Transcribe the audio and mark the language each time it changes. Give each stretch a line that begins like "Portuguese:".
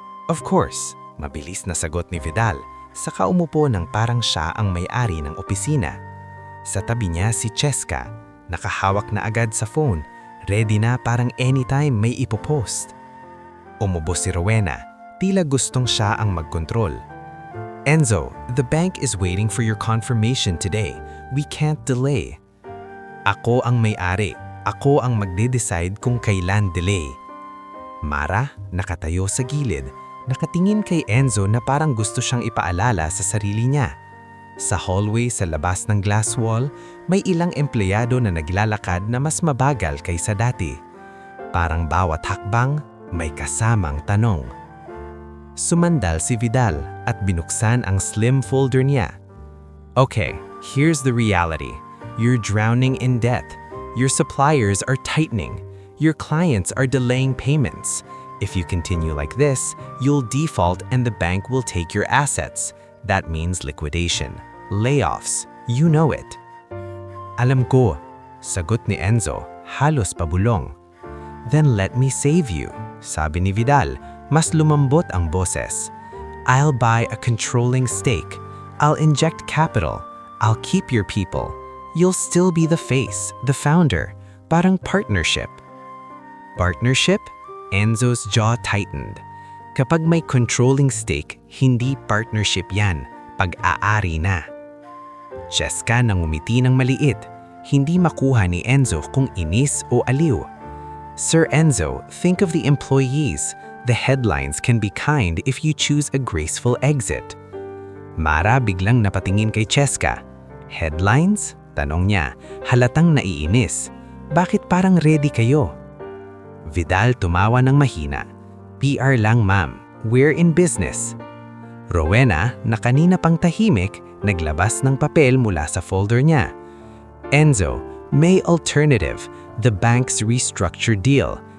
English: Of course,
Filipino: mabilis na sagot ni Vidal, saka umupo ng parang siya ang may-ari ng opisina. Sa tabi niya si Cheska, nakahawak na agad sa phone, ready na parang anytime may ipopost. Umubo si Rowena, tila gustong siya ang magkontrol.
English: Enzo, the bank is waiting for your confirmation today. We can't delay.
Filipino: Ako ang may-ari. Ako ang magde-decide kung kailan delay. Mara, nakatayo sa gilid, nakatingin kay Enzo na parang gusto siyang ipaalala sa sarili niya. Sa hallway sa labas ng glass wall, may ilang empleyado na naglalakad na mas mabagal kaysa dati. Parang bawat hakbang, may kasamang tanong. Sumandal si Vidal at binuksan ang slim folder niya.
English: Okay, here's the reality. You're drowning in debt. Your suppliers are tightening. Your clients are delaying payments. If you continue like this, you'll default and the bank will take your assets. That means liquidation. Layoffs. You know it.
Filipino: Alam ko, sagot ni Enzo, halos pabulong.
English: Then let me save you,
Filipino: sabi ni Vidal, mas lumambot ang boses.
English: I'll buy a controlling stake. I'll inject capital. I'll keep your people. You'll still be the face, the founder. Parang partnership. Partnership? Enzo's jaw tightened.
Filipino: Kapag may controlling stake, hindi partnership yan. Pag-aari na. Cheska nang umiti ng maliit. Hindi makuha ni Enzo kung inis o aliw.
English: Sir Enzo, think of the employees. The headlines can be kind if you choose a graceful exit.
Filipino: Mara biglang napatingin kay Cheska. Headlines? Tanong niya, halatang naiinis. Bakit parang ready kayo? Vidal tumawa ng mahina.
English: PR lang ma'am, we're in business.
Filipino: Rowena, na kanina pang tahimik, naglabas ng papel mula sa folder niya.
English: Enzo, may alternative, the bank's restructured deal.